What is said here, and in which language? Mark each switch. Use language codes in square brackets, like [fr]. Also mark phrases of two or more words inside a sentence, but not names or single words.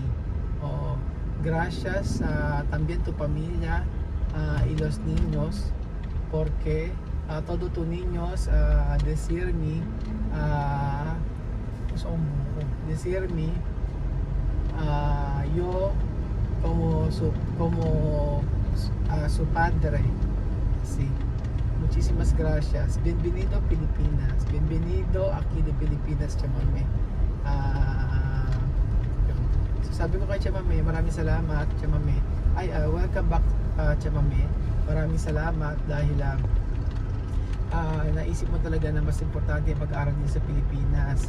[es] Gracias también tu familia y los niños porque todos tus niños decirme yo como su padre. Sí. Muchísimas gracias. Bienvenido Pilipinas. Bienvenido aquí de Pilipinas, Chamame. [tl] So sabi ko kay Chamame, maraming salamat, Chamame. [en] Welcome back, Chamame. [tl] Maraming salamat dahil naisip mo talaga na mas importante ang pag-aaral niyo sa Pilipinas.